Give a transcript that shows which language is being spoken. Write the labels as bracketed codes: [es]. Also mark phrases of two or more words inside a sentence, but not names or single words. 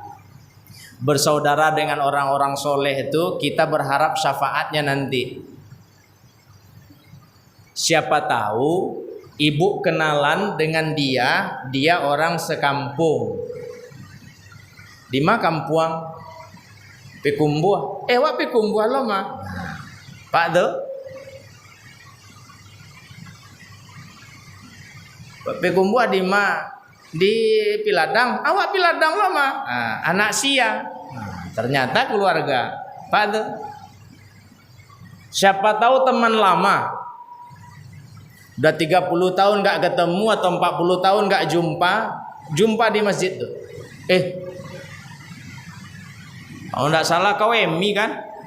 [id] Bersaudara dengan orang-orang soleh itu kita berharap syafaatnya nanti. Siapa tahu ibu kenalan dengan dia orang sekampung. [min] Di mana kampuang? Pikumbuah. Wak pikumbuah lo mah. Pak tuh. Pekumbu di Piladang, awak Piladang mama, anak sia. [id] Ternyata keluarga Pak tuh. Siapa tahu teman lama, udah 30 tahun nggak ketemu atau 40 tahun nggak jumpa di masjid tuh. Kalau nggak salah kau Emi kan?